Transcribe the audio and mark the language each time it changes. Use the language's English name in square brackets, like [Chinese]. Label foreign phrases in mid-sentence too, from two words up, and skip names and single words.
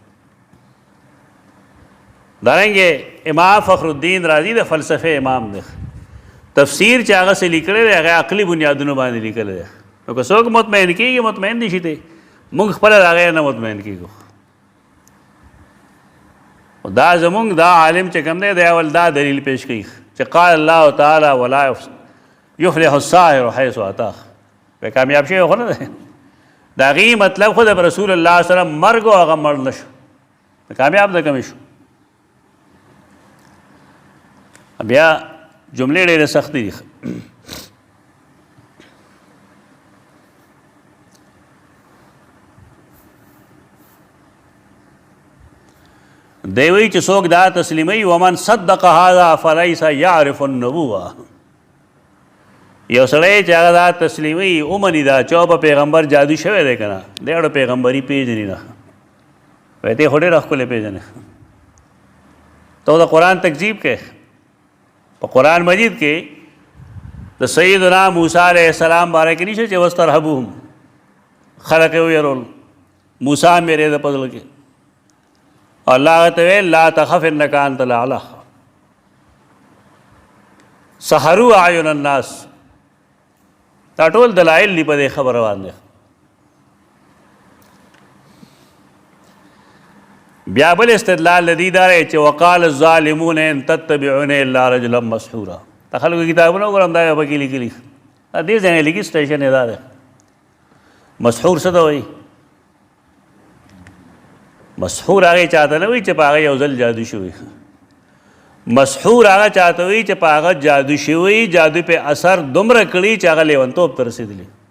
[Pashto] دارنګې امام فخر الدین رازی د فلسفه امام دی. تفسیر چې هغه څه لیکلی دی هغه عقلي بنیادونو باندې لیکلی دی. نو که څوک مطمئن کېږي مطمئن دي شي دی، موږ خپله د هغې نه مطمئن کېږو. دا زمونږ دا عالم چې کوم دی دی اول دا دلیل پیش کوي چې [Arabic] قال الله تعالی ولا یفلح الساحر حیث اتاه. [Pashto] کامیاب شوی خو نه دی. د هغې مطلب خو د [Arabic] رسول الله صلی الله علیه وسلم [Pashto] مرګ او هغه مړ نه شو، کامیاب د کمې شو. بیا جملې ډېرې سختې دي. دی وایي چې څوک دا تسلیموي [Arabic] ومن صدق هذا فلیس یعرف النبوه. [Pashto] یو سړی چې هغه دا تسلیموي ومني دا چې په پیغمبر جادو شوی دی که نه، دی اړه پیغمبري پېژني نه. وایي ته خو ډېره ښکلې پېژنې، ته د قرآن تکذیب کوې. په قرآن مجید کې د سیدنا موسی [Arabic] علیه السلام [Pashto] باره کې نشته چې واسترهبوهم، خلک یې ویرول، موسی هم ویرېده په زړه کې. الله هغه ته ویل [Arabic] لا تخف انک انت الاعلی. سحروا اعین الناس. [Pashto] دا ټول دلایل دي په دې خبره باندې. بیا بل استدلال د دې دا دی چې [Arabic] وقال الظالمون ان تتبعون الا رجلا مسحورا. [Pashto] د خلکو کتابونه وګورم دا پکې لیکلي، دې ځای نه لیکي سټیشن یې دا دی. مسحور څه ته وایي؟ مسحور هغې چاته نه وایي چې په هغه یو ځل جادو شوي. مسحور هغه چاته وایي چې په هغه جادو شوي، جادو پې اثر دومره کړي چې هغه لیونتوب ته رسېدلي.